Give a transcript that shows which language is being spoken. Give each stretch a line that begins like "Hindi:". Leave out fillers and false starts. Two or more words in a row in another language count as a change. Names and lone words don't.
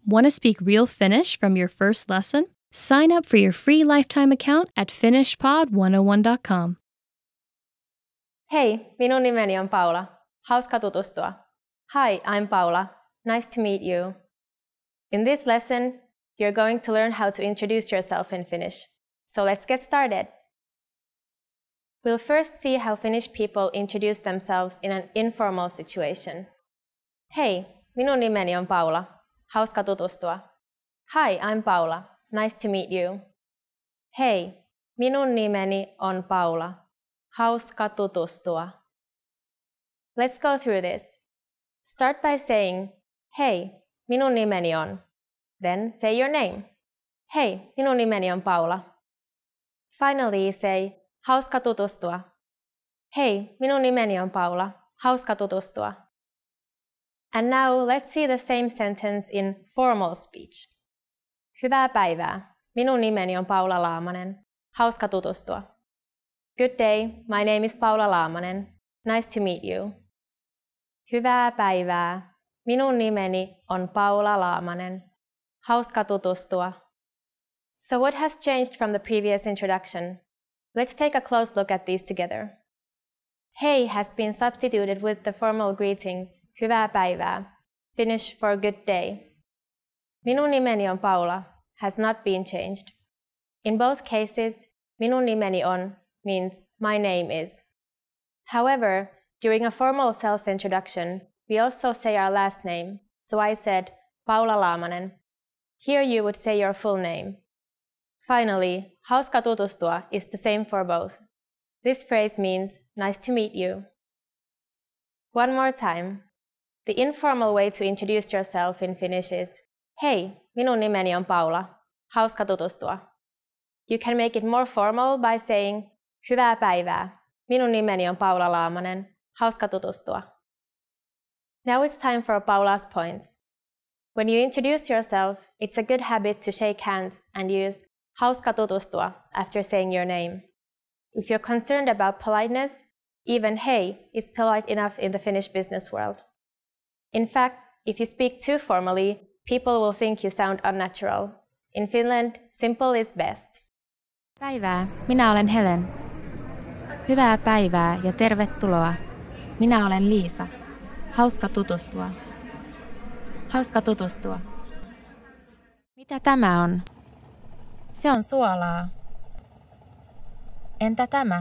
English: Want to speak real Finnish from your first lesson? Sign up for your free lifetime account at finishpod101.com.
Finnish: Hei, minun nimeni on Paula. Hauska tutustua.
English: Hi, I'm Paula. Nice to meet you. In this lesson, you're going to learn how to introduce yourself in Finnish. So let's get started. We'll first see how Finnish people introduce themselves in an informal situation.
Finnish: Hei, minun nimeni on Paula. Hauska tutustua.
English: Hi, I'm Paula. Nice to meet you.
Finnish: Hei, minun nimeni on Paula. Hauska tutustua.
English: Let's go through this. Start by saying,
Finnish: Hei, minun nimeni on.
English: Then say your name.
Finnish: Hei, minun nimeni on Paula.
English: Finally say,
Finnish: Hauska tutustua. Hei, minun nimeni on Paula. Hauska tutustua.
English: And now let's see the same sentence in formal speech.
Finnish: Hyvää päivää. Minun nimeni on Paula Laamanen. Hauska tutustua.
English: Good day. My name is Paula Laamanen. Nice to meet you.
Finnish: Hyvää päivää. Minun nimeni on Paula Laamanen. Hauska tutustua.
English: So what has changed from the previous introduction? Let's take a close look at these together. Hei has been substituted with the formal greeting
Finnish: Hyvää päivää,
English: Finnish for good day.
Finnish: Minun nimeni on Paula
English: has not been changed. In both cases,
Finnish: minun nimeni on
English: means my name is. However, during a formal self-introduction, we also say our last name, so I said Paula Laamanen. Here you would say your full name. Finally,
Finnish: hauska tutustua
English: is the same for both. This phrase means nice to meet you. One more time. The informal way to introduce yourself in Finnish is
Finnish: Hei, minun nimeni on Paula. Hauska tutustua.
English: You can make it more formal by saying
Finnish: Hyvää päivää. Minun nimeni on Paula Laamanen. Hauska tutustua.
English: Now it's time for Paula's points. When you introduce yourself, it's a good habit to shake hands and use
Finnish: Hauska tutustua
English: after saying your name. If you're concerned about politeness, even hei is polite enough in the Finnish business world. In fact, if you speak too formally, people will think you sound unnatural. In Finland, simple is best.
Finnish: Päivää, minä olen Helen. Hyvää päivää ja tervetuloa. Minä olen Liisa. Hauska tutustua. Hauska tutustua. Mitä tämä on? Se on suolaa. Entä tämä?